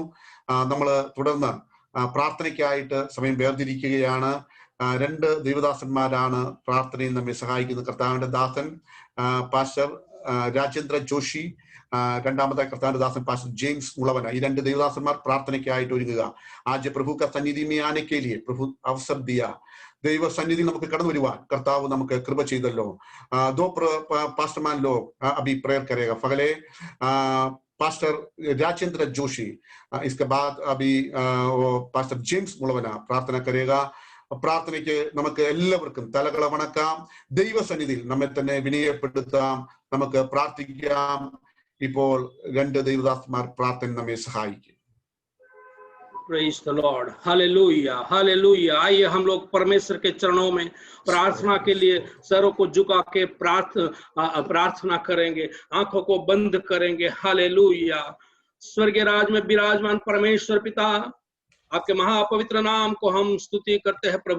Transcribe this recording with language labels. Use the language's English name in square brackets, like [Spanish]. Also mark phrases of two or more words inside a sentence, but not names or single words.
[Malayalam] നമ്മൾ തുടർന്ന് പ്രാർത്ഥനയ്ക്കായിട്ട് സമയം വേർതിരിക്കുകയാണ്. രണ്ട് ദൈവദാസന്മാരാണ് പ്രാർത്ഥനയിൽ നമ്മെ സഹായിക്കുന്നത്. കർത്താവിന്റെ ദാസൻ പാസ്റ്റർ രാജേന്ദ്ര ജോഷി, രണ്ടാമതായി കർത്താവിന്റെ ദാസൻ പാസ്റ്റർ ജെയിംസ് മുളവന. ഈ രണ്ട് ദൈവദാസന്മാർ പ്രാർത്ഥനയ്ക്കായിട്ട് ഒരുങ്ങുക. [Hindi] आज प्रभु का सन्निधि में आने के लिए प्रभु अवसर दिया. [Malayalam] ദൈവ സന്നിധി നമുക്ക് കടന്നു വരുവാൻ കർത്താവ് നമുക്ക് കൃപ ചെയ്തല്ലോ. [Hindi] दो पास्टरमान लोग अभी प्रेयर करेगा. पहले पास्टर राजेंद्र जोशी, इसके बाद अभी पास्टर जेम्स मुളവന प्रार्थना करेगा. [Malayalam] പ്രാർത്ഥനയ്ക്ക് നമുക്ക് എല്ലാവർക്കും തലകള വണക്കാം. ദൈവസന്നിധിയിൽ നമ്മെ തന്നെ വിനയപ്പെടുത്താം, നമുക്ക് പ്രാർത്ഥിക്കാം. ഇപ്പോൾ രണ്ട് ദൈവദാസന്മാർ പ്രാർത്ഥന നമ്മെ സഹായിക്കും. [English] Praise the Lord. Hallelujah. Hallelujah. [Hindi] आइए हम लोग परमेश्वर के चरणों में प्रार्थना के लिए सरों को झुका के प्रार्थना करेंगे, आंखों को बंद करेंगे. हालेलुया. स्वर्गीय राज में विराजमान परमेश्वर पिता, आपके महापवित्र नाम को हम स्तुति करते हैं प्रभु.